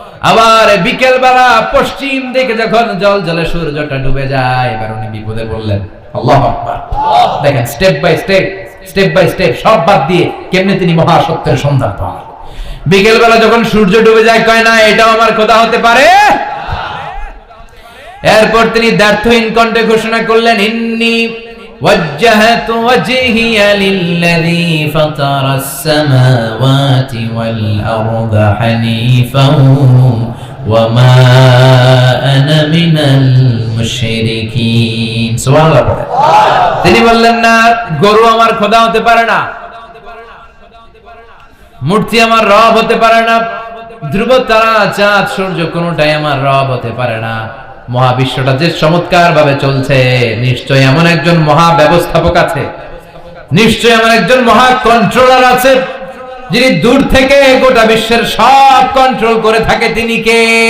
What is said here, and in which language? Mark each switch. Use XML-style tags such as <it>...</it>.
<bn>আবার বিকেল বেলা পশ্চিম দিকে যখন জল জলে সূর্যটা ডুবে যায়, এবার উনি বিপদে বললেন। আল্লাহু আকবার। দেখেন স্টেপ বাই স্টেপ সব বাদ দিয়ে কেমনে তিনি মহাসত্যের সন্ধান পান। বিকেল বেলা যখন সূর্য ডুবে যায়, কয় না এটাও আমার খোদা হতে পারে? এরপর তিনি দ্ব্যর্থহীন কণ্ঠে ঘোষণা করলেন, ইন্নী</bn> <ar>وجهت وجهي للذي فطر السماوات والأرض حنيفا وما أنا من</ar> <bn>মুশরিকিন। সুবহানাল্লাহ। তিনি বললেন না, গরু আমার খোদা হতে পারে না, মূর্তি আমার রব হতে পারে না, ধ্রুব তারা, চাঁদ, সূর্য কোনটাই আমার রব হতে পারে না। মহাবিশ্বটা যে চমৎকার ভাবে চলছে, নিশ্চয়ই এমন একজন মহা ব্যবস্থাপক আছে, নিশ্চয়ই এমন একজন মহা কন্ট্রোলার আছে, যিনি দূর থেকে গোটা বিশ্বের সব কন্ট্রোল করে থাকে। তিনি কে?</bn>